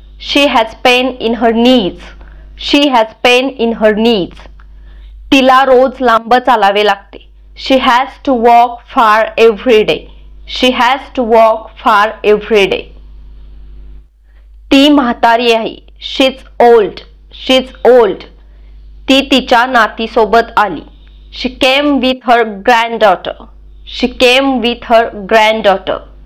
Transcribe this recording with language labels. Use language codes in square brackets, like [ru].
[en] She has pain in her knees. She has pain in her knees. [mr] तिला रोज लांब चालावे लागते. [en] She has to walk far every day. She has to walk far every day. [mr] ती म्हातारी आहे. [en] She's old. She's old. [mr] ती तिच्या नातीसोबत आली. [en] She came with her granddaughter. She came with her granddaughter.